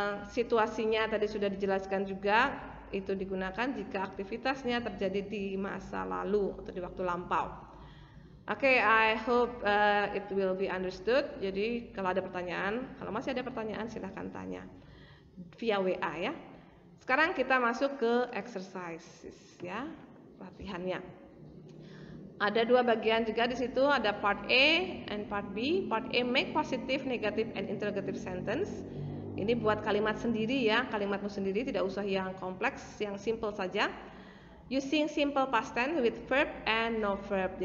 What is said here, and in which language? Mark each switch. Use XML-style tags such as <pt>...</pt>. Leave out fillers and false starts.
<id>Situasinya tadi sudah dijelaskan juga, itu digunakan jika aktivitasnya terjadi di masa lalu atau di waktu lampau.</id> <en>Oke, I hope it will be understood.</en> <id>Jadi kalau ada pertanyaan, kalau masih ada pertanyaan silahkan tanya via WA ya. Sekarang kita masuk ke exercises ya, latihannya. Ada dua bagian juga di situ, ada part A and part B.</id> <en>Part A make positive, negative, and interrogative sentence.</en> <id>Ini buat kalimat sendiri ya, kalimatmu sendiri, tidak usah yang kompleks, yang simple saja.</id> <en>Using simple past tense with verb and no verb.</en>